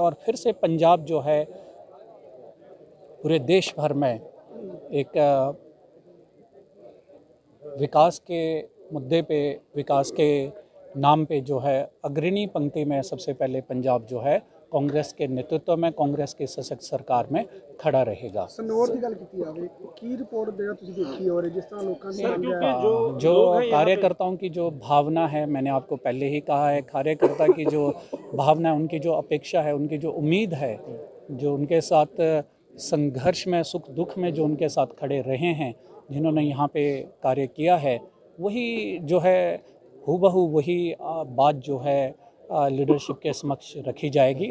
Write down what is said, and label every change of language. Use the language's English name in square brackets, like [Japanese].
[Hindi] और फिर से पंजाब जो है पूरे देश भर में एक विकास के मुद्दे पे, विकास के नाम पे जो है अग्रणी पंक्ति में सबसे पहले पंजाब जो है कांग्रेस के नेतृत्व में, कांग्रेस की सशक्त सरकार में खड़ा रहेगा। [Punjabi] ਸਨੌਰ ਦੀ ਗੱਲ ਕੀਤੀ ਜਾਵੇ, ਕੀ ਰਿਪੋर्ट ਜਿਹੜਾ ਤੁਸੀਂ ਦੇਖੀ ਔਰ [Hindi] जिस तरह लोगों ने जो कार्यकर्ताओं की जो भावना है, मैंने आपको पहले ही कहा है, कार्यकर्ता की जो भावना है, उनकी जो अपेक्षा है, उनकी जो उम्मीद है, जो उनके साथ संघर्ष में, सुख दुख में जो उनके साथ खड़े रहे हैं, जिन्होंने यहाँ पे कार्य किया है, वही जो है हूबहू वही बात जो है लीडरशिप के समक्ष रखी जाएगी।